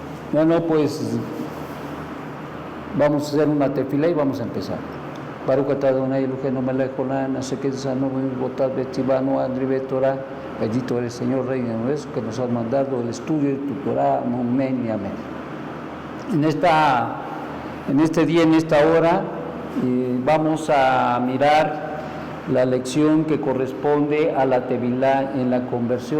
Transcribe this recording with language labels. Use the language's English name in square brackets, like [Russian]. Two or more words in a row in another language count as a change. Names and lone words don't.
[Spanish] Bueno, pues vamos a hacer una tefila y vamos a empezar. [Hebrew] ברוך אתה אדוני אלוהינו מלך העולם, אשר קדשנו במצוותיו וציוונו אדרי תורה. [Spanish] Bendito eres, Señor, Rey de universo, que nos has mandado el estudio de tu Torah. Amén y amén. En este día, en esta hora, vamos a mirar la lección que corresponde a la tevilá en la conversión.